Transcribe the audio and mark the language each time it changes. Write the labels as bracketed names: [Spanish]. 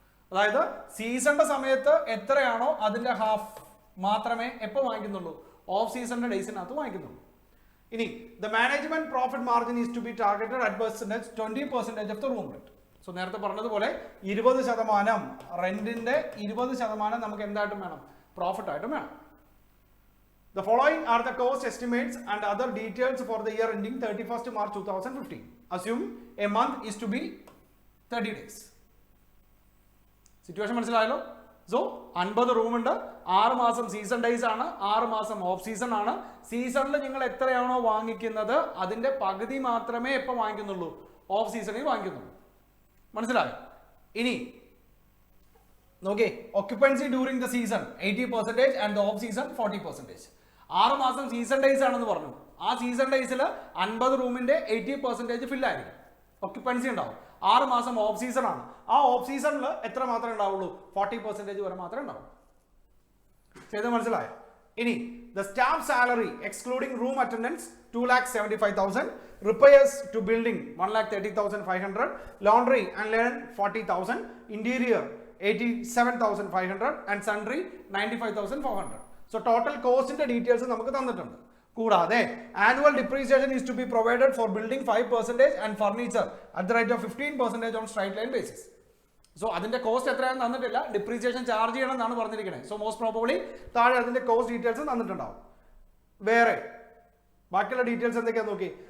[Malayalam] അതായത് സീസണിന്റെ സമയത്ത് എത്രയാണോ അതിന്റെ ഹാഫ് മാത്രമേ എപ്പോൾ വാങ്ങിക്കുന്നുള്ളൂ? ഓഫ് സീസണിന്റെ ഡേയ്സിനകത്ത് വാങ്ങിക്കുന്നുള്ളൂ. [English] ഇനി the management profit margin is to be targeted at 20% of the room rent. [Malayalam] So നേരത്തെ പറഞ്ഞതുപോലെ 20% റെന്റിന്റെ 20% നമുക്ക് എന്തായിട്ടും വേണം? പ്രോഫിറ്റ് ആയിട്ടും വേണം. [English] The following are the cost estimates and other details for the year ending 31st March 2015. Assume a month is to be 30 days. [Malayalam] Situation മനസ്സിലായല്ലോ? So 50 room ഉണ്ട്, 6 മാസം season days ആണ്, 6 മാസം ഓഫ് സീസൺ ആണ്. സീസണിൽ നിങ്ങൾ എത്രയാണോ വാങ്ങിക്കുന്നത് അതിന്റെ പകുതി മാത്രമേ എപ്പോൾ വാങ്ങിക്കുന്നുള്ളൂ? ഓഫ് സീസണിൽ വാങ്ങിക്കുന്നുള്ളൂ. മനസ്സിലായോ? ഇനി നോക്കേ, [English] Occupancy during the season 80% and the off season 40%. [Malayalam] 6 മാസം സീസൺ ഡേയ്സ് ആണെന്ന് പറഞ്ഞു. ആ സീസൺ ഡേയ്സിൽ 50 റൂമിന്റെ 80% ഫിൽ ആയിരിക്കും, ഒക്യുപ്പൻസി ഉണ്ടാവും. 6 മാസം ഓഫ് സീസൺ ആണ്. ആ ഓഫ് സീസണിൽ എത്ര മാത്രമേ ഉണ്ടാവുള്ളൂ? 40% വരെ മാത്രമേ ഉണ്ടാവൂ. ചെയ്ത് മനസ്സിലായോ? [English] ഇനി the staff salary excluding room attendance 2,75,000, repairs to building 1,30,500, laundry and linen 40,000, interior 87,500 and sundry 95,400. So total cost [Malayalam] ന്റെ ഡീറ്റെയിൽസ് നമുക്ക് തന്നിട്ടുണ്ട്. കൂടാതെ [English] Annual depreciation is to be provided for building 5% and furniture at the rate of 15% on straight line basis. [Malayalam] So അതിന്റെ cost എത്രയാണെന്ന് തന്നിട്ടില്ല, depreciation charge ചെയ്യണം എന്നാണ് പറഞ്ഞിരിക്കുന്നത്. സോ മോസ്റ്റ് പ്രോബബ്ലി താഴെ അതിന്റെ കോസ്റ്റ് ഡീറ്റെയിൽസ് തന്നിട്ടുണ്ടാവും. വേറെ ബാക്കിയുള്ള ഡീറ്റെയിൽസ് എന്തൊക്കെയാന്ന് നോക്കി.